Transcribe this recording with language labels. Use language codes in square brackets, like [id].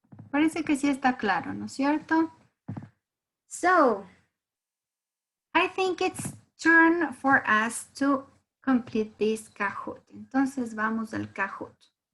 [es] Parece que sí está claro, ¿no es cierto? [en] So, I think it's turn for us to complete this Kahoot. [es] Entonces vamos al Kahoot.